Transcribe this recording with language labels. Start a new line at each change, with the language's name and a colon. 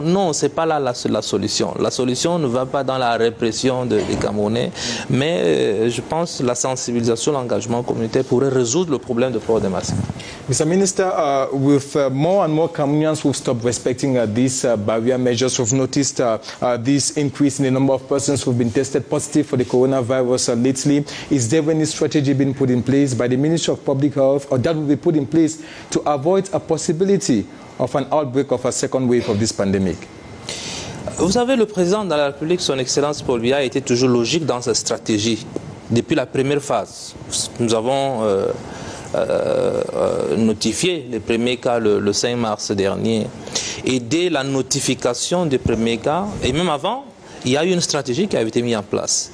French: Non, ce n'est pas là la solution. La solution ne va pas dans la répression des Camerounais, mais je pense que la sensibilisation, l'engagement communautaire pourrait résoudre le problème de port des masques.
English: Mr. Minister, with more and more Cameroonians who've stopped respecting these barrier measures, we've noticed this increase in the number of persons who've been tested positive for the coronavirus lately. Is there any strategy being put in place by the Ministry of Public Health, or that will be put in place to avoid a possibility of an outbreak of a second wave of this pandemic?
French: Vous savez, le président de la République, son Excellence Paul Biya, a été toujours logique dans sa stratégie. Depuis la première phase, nous avons notifié les premiers cas le 5 mars dernier. Et dès la notification des premiers cas, et même avant, il y a eu une stratégie qui a été mise en place.